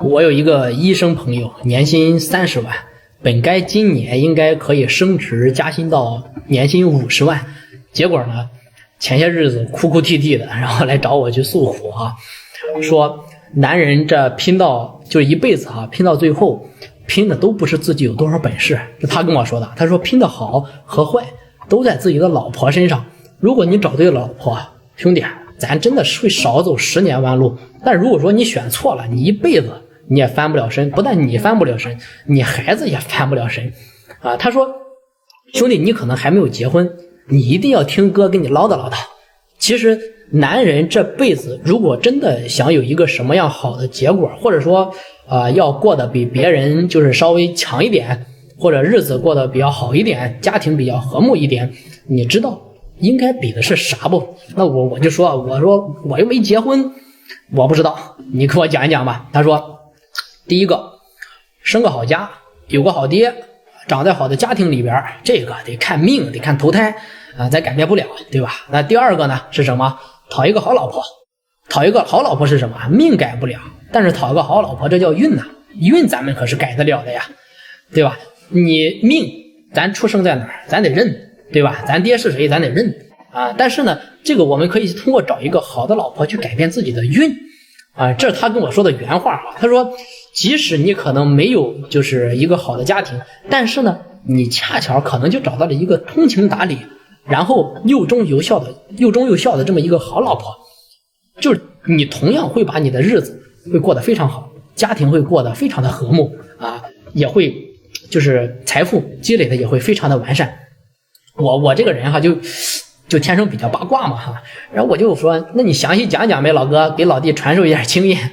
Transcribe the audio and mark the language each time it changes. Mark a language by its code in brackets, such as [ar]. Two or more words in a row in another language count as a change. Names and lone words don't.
[zh] 我有一個醫生朋友，年薪30萬，本該今年應該可以升職加薪到年薪50萬，結果呢，前些日子哭哭啼啼的，然後來找我去訴苦啊，說男人這拼到就一輩子啊，拼到最後拼的都不是自己有多少本事，是他跟我說的。他說拼的好和壞都在自己的老婆身上。如果你找对了老婆，兄弟，咱真的是会少走10年弯路。但如果说你选錯了，你一輩子你也翻不了身，不但你翻不了身，你孩子也翻不了身啊。他说，兄弟，你可能還沒有結婚，你一定要听哥跟你唠叨唠叨。其實男人這輩子如果真的想有一個什麼樣好的結果，或者說要過得比別人就是稍微強一點，或者日子過得比較好一點，家庭比較和睦一點，你知道應該比的是啥不？那我就說，我說我又沒結婚，我不知道，你给我講一講吧。他說，第一個，生個好家，有個好爹，長在好的家庭裡邊，這個得看命，得看投胎啊，咱改變不了，對吧？那第二個呢是什麼？討一個好老婆。討一個好老婆是什麼？命改不了，但是討一個好老婆，這叫運吶，運咱們可是改得了的呀，對吧？你命咱出生在哪兒，咱得認，對吧？咱爹是誰，咱得認啊。但是呢，這個我們可以通過找一個好的老婆去改變自己的運啊。這是他跟我說的原話啊。他說，即使你可能沒有就是一個好的家庭，但是呢，你恰巧可能就找到了一個通情達理，然後又忠又孝的這麼一個好老婆，就是你同樣會把你的日子會過得非常好，家庭會過得非常的和睦啊，也會就是財富積累的也會非常的完善。我這個人哈就天生比較八卦嘛哈，然後我就說，那你詳細講講唄，老哥，給老弟傳授一點經驗。